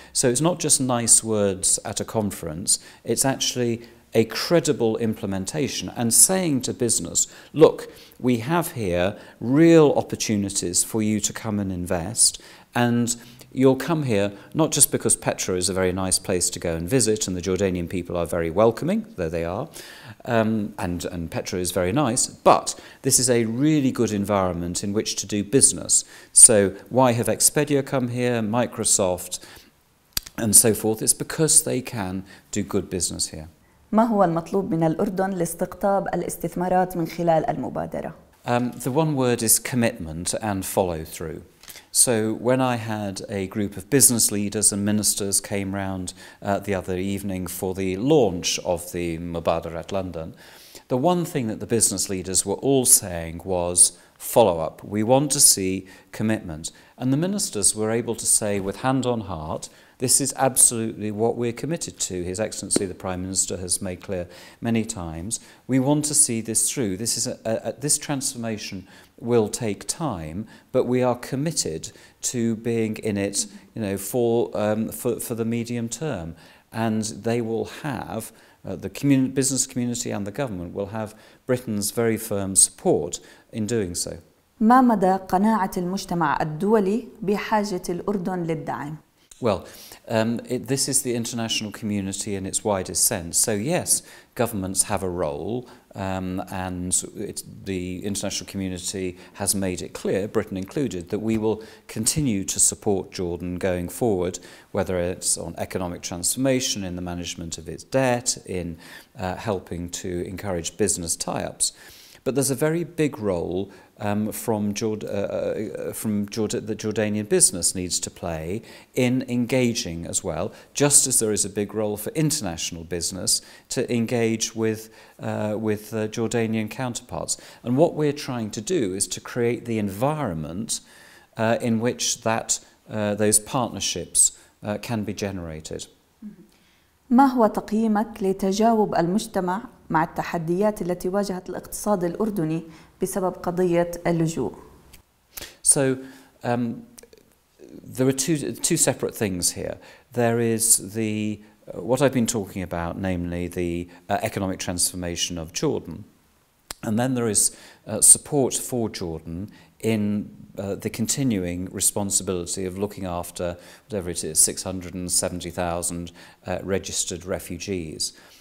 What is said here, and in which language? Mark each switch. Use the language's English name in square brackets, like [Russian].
[English] So it's not just nice words at a conference, it's actually a credible implementation and saying to business, look, we have here real opportunities for you to come and invest, and you'll come here not just because Petra is a very nice place to go and visit and the Jordanian people are very welcoming, though they are, and Petra is very nice, but this is a really good environment in which to do business. So why have Expedia come here, Microsoft, and so forth? It's because they can do good business here. [Arabic] ما هو المطلوب من الأردن لاستقطاب الاستثمارات من خلال المبادرة؟ [English] The one word is commitment and follow through. So when I had a group of business leaders and ministers came round the other evening for the launch of the Mubadara at London, the one thing that the business leaders were all saying was follow-up. We want to see commitment. And the ministers were able to say with hand on heart, this is absolutely what we're committed to. His Excellency the Prime Minister has made clear many times. We want to see this through. This transformation will take time, but we are committed to being in it, for the medium term. And they will have the business community and the government will have Britain's very firm support in doing so. [Arabic] ما مدى قناعة المجتمع الدولي بحاجة الأردن للدعم؟ [English] Well, this is the international community in its widest sense. So yes, governments have a role, and the international community has made it clear, Britain included, that we will continue to support Jordan going forward, whether it's on economic transformation, in the management of its debt, in helping to encourage business tie-ups. But there's a very big role the Jordanian business needs to play in engaging as well, just as there is a big role for international business to engage with Jordanian counterparts. And what we're trying to do is to create the environment in which those partnerships can be generated. [Arabic] ما هو تقييمك لتجاوب المجتمع مع التحديات التي واجهت الاقتصاد الأردني بسبب قضية اللجوء؟ [English] So there are two separate things here. There is what I've been talking about, namely the economic transformation of Jordan, and then there is support for Jordan in the continuing responsibility of looking after, whatever it is, 670,000 registered refugees.